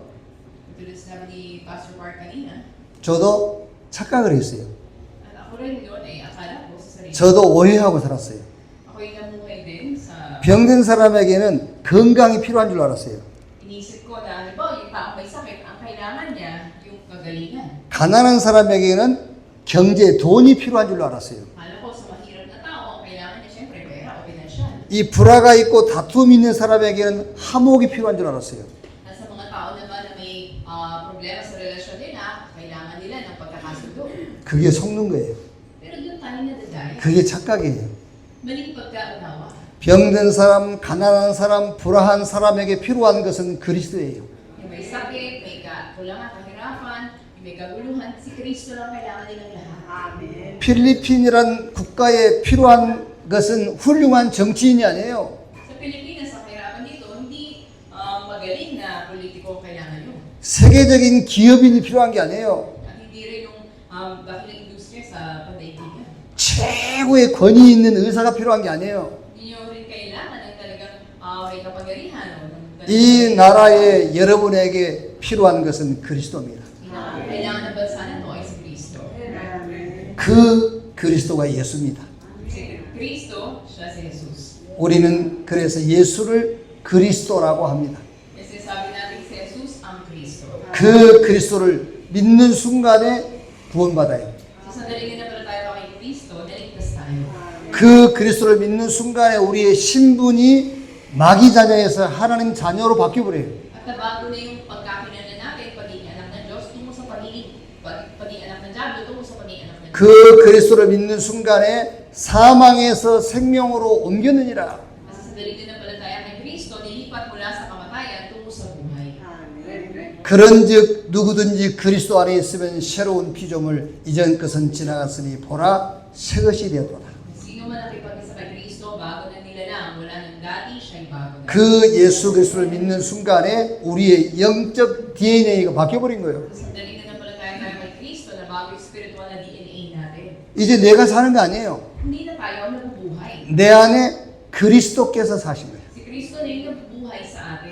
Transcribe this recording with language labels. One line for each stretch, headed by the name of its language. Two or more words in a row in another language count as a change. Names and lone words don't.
Filipino: Tulad sabi ni Pastor Mark kanina,
Korean: 저도 착각을 했어요.
Filipino: at ako rin yun ay akala ko sa sarili.
Korean: 저도 오해하고 살았어요.
Filipino: Ako'y namuhay din sa
Korean: 병든 사람에게는 건강이 필요한 줄 알았어요.
Filipino: inisip ko na, halimbawa, yung tao may sakit, ang kailangan niya, yung kagalingan.
Korean: 가난한 사람에게는 경제, 돈이 필요한 줄 알았어요.
Filipino: Alam ko, sa mahirap na tao, ang kailangan niya siyempre pera o pinansyal.
Korean: 이 불화가 있고 다툼이 있는 사람에게는 화목이 필요한 줄 알았어요.
Filipino: At sa mga tao naman na may problema sa relasyon nila, kailangan nila ng pagkakasundo.
Korean: 그게 속는 거예요.
Filipino: Pero doon tayo nadadaya.
Korean: 그게 착각이에요.
Filipino: Maling pagkaunawa.
Korean: 병든 사람, 가난한 사람, 불화한 사람에게 필요한 것은 그리스도예요.
Filipino: Yung may sakit, may kakulangan, kahirapan, yung may kaguluhan, si Kristo lang kailangan nilang lahat. Amen.
Korean: 필리핀이란 국가에 필요한 것은 훌륭한 정치인이 아니에요.
Filipino: Sa Pilipinas, ang kahirapan dito, hindi magaling na politiko kailangan yun.
Korean: 세계적인 기업인이 필요한 게 아니에요.
Filipino: At hindi rin yung dakilang industriya sa pandaigdigan.
Korean: 최고의 권위 있는 의사가 필요한 게 아니에요.
Filipino: Hindi nyo rin kailangan ng talagang may kapangyarihan o ng
Korean: 이 나라에 여러분에게 필요한 것은 그리스도입니다.
Filipino: kailangan ng bansa na to ay si Kristo.
Korean: 그 그리스도가 예수입니다.
Filipino: Si Kristo, siya si Jesus.
Korean: 우리는 그래서 예수를 그리스도라고 합니다.
Filipino: Kasi sabi natin si Jesus ang Kristo.
Korean: 그 그리스도를 믿는 순간에 구원받아요.
Filipino: So sandaling nanampalataya kay Kristo, naligtas tayo.
Korean: 그 그리스도를 믿는 순간에 우리의 신분이 마귀 자녀에서 하나님 자녀로 바뀌어버려요.
Filipino: At nabago na yung pagkakilala natin, pagiging anak ng Diyos, tungo sa pagiging anak ng Diablo, tungo sa pagiging anak ng Diyos.
Korean: 그 그리스도를 믿는 순간에 사망에서 생명으로 옮겼느니라.
Filipino: Kasi sandaling nanampalataya kay Kristo, nilipat mula sa kamatayan tungo sa buhay.
Korean: 그런즉 누구든지 그리스도 안에 있으면 새로운 피조물 이전 것은 지나갔으니 보라 새 것이 되었도다.
Filipino: Sino man nakipag-isa kay Kristo, bago na nila lang, wala nang dati, siya'y bago na.
Korean: 그 예수 그리스도를 믿는 순간에 우리의 영적 DNA가 바뀌어버린 거예요.
Filipino: Sandaling nanampalataya tayo kay Kristo, na bago yung spiritual na DNA natin.
Korean: 이제 내가 사는 거 아니에요.
Filipino: Hindi na tayo ang nabubuhay.
Korean: 내 안에 그리스도께서 사신 거예요.
Filipino: Si Kristo na yung nabubuhay sa atin.